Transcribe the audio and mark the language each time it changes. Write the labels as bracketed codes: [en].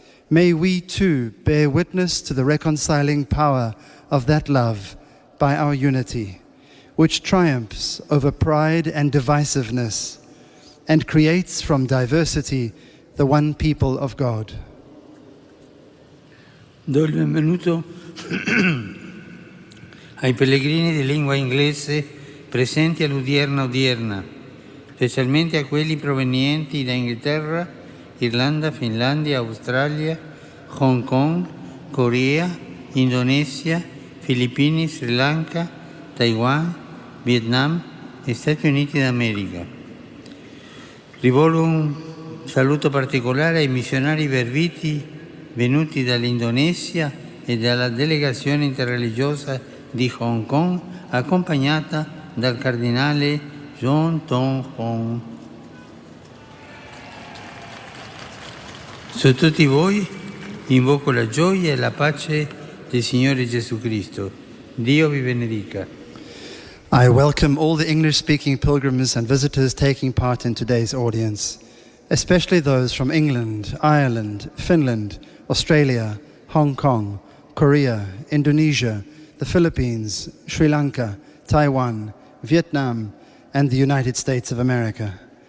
[en] May we too bear witness to the reconciling power of that love by our unity, which triumphs over pride and divisiveness and creates from diversity the one people of God. [it] Do il benvenuto ai pellegrini di lingua inglese presenti all'udierna odierna, specialmente a quelli provenienti da Inghilterra, Irlanda, Finlandia, Australia, Hong Kong, Corea, Indonesia, Filippini, Sri Lanka, Taiwan, Vietnam e Stati Uniti d'America. Rivolgo un saluto particolare ai missionari verbiti venuti dall'Indonesia e dalla delegazione interreligiosa di Hong Kong, accompagnata dal cardinale John Tong Hong. Su tutti voi invoco la gioia e la pace del Signore Gesù Cristo. Dio vi benedica. [en] I welcome all the English-speaking pilgrims and visitors taking part in today's audience, especially those from England, Ireland, Finland, Australia, Hong Kong, Korea, Indonesia, the Philippines, Sri Lanka, Taiwan, Vietnam, and the United States of America.